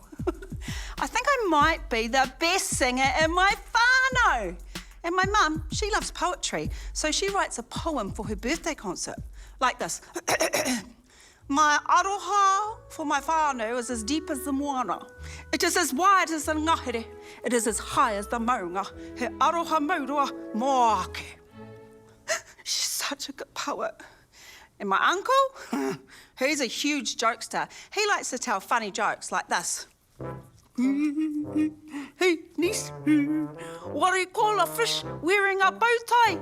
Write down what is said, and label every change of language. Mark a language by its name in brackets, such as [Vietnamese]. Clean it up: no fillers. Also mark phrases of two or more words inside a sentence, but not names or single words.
[English] I think I might be the best singer in my whānau. And my mum, she loves poetry, so she writes a poem for her birthday concert, like this. My aroha for my whānau is as deep as the moana. It is as wide as the ngahere. It is as high as the maunga. [Māori] He aroha maurua moake. [English] She's such a good poet. And my uncle, he's a huge jokester. He likes to tell funny jokes like this. Hey, niece, what do you call a fish wearing a bow tie?